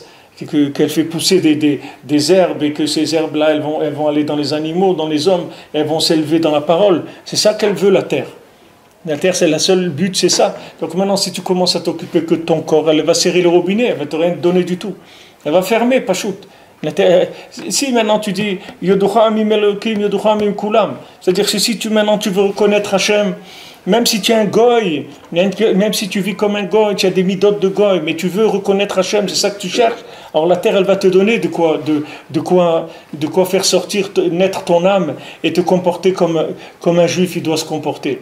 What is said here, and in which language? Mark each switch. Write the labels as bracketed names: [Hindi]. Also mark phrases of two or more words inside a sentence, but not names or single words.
[French] Qu'elle fait pousser des herbes et que ces herbes-là, elles vont aller dans les animaux, dans les hommes, elles vont s'élever dans la parole. C'est ça qu'elle veut, la terre. La terre, c'est la seule but, c'est ça. Donc maintenant, si tu commences à t'occuper que de ton corps, elle va serrer le robinet, elle va te rien donner du tout. Elle va fermer, pas shoot. Si maintenant tu dis [Hebrew] יודוך עמים אלוקים, יודוך עמים כולם, [French] c'est-à-dire que si maintenant tu veux reconnaître Hachem, même si tu es un goy, même si tu vis comme un goy, tu as des midotes de goy, mais tu veux reconnaître Hachem, c'est ça que tu cherches. Alors la terre, elle va te donner de quoi faire sortir, naître ton âme et te comporter comme un juif il doit se comporter.